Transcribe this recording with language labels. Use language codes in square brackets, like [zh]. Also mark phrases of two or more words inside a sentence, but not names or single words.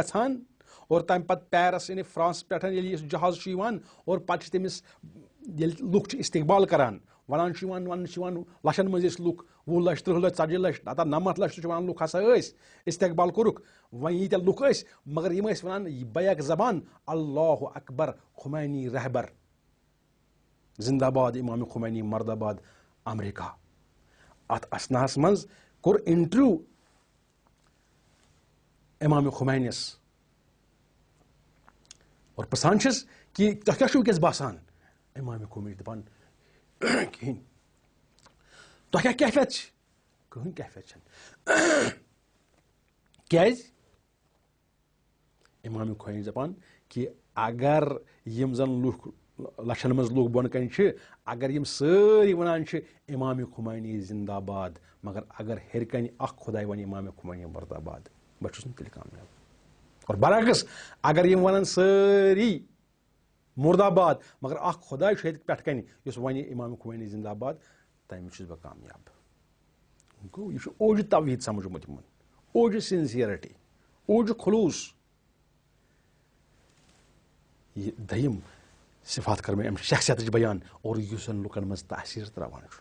[ks] گژھان اور تمہِ پتہٕ پیرس یعنی فرانس پٮ۪ٹھ ییٚلہِ یہِ جہاز چھُ یِوان اور پتہٕ چھِ تٔمِس ییٚلہِ لُکھ چھِ استقبال کران ونان چھِ یِوان وننہٕ چھِ یِوان لچھن منٛز ٲسۍ لُکھ وُہ لچھ 30 لچھ 40 لچھ 90 لچھ ونان لُکھ ہسا استقبال کورُکھ وۄنۍ ییٖتیاہ لُکھ ٲسۍ مگر یِم ٲسۍ ونان بیک زبان [ar] اللہ اکبر [ur] خمینی رہبر زندہ باد امام خمینی مرد آباد امریکہ. [ks] ات اسناہس منٛز کوٚر انٹرویو امام خمینس اور پرژھان چھِس کہ تۄہہِ کیٛاہ چھُو وٕنکیٚس باسان؟ امام خمینی دپان کِہیٖنۍ. تۄہہِ کیٛاہ کیفیت چھِ؟ کٕہٕنۍ کیفیت چھنہٕ. کیٛازِ؟ امام خمینی دپان کہ اگر یِم زن لُکھ لچھن منٛز لُکھ بۄن کَنہِ چھِ اگر یِم سٲری ونان چھِ [ur] امام خمینی زندہ باد [ks] مگر اگر ہیٚرِ کَنہِ اکھ خۄداے وَنہِ [ur] امام خمینی مرد آباد [ks] بہٕ چھُس نہٕ تیٚلہِ کامیاب. اور برعکس اگر یِم ونان سٲری [ur] مرد آباد [ks] مگر اکھ خۄداے چھُ ییٚتہِ پٮ۪ٹھ کَنہِ یُس وَنہِ [ur] امام خمینی زندہ باد [ks] تَمہِ چھُس بہٕ کامیاب. گوٚو یہِ چھُ اوجہِ توحیٖد سمجھمُت یِمن اوجہِ سنسیرٹی اوجہِ خلوٗص. یہ دٔیِم صفات کر مےٚ امہِ شخصیتٕچ بیان اور یُس زن لُکن منٛز تاثیٖر تراوان چھُ.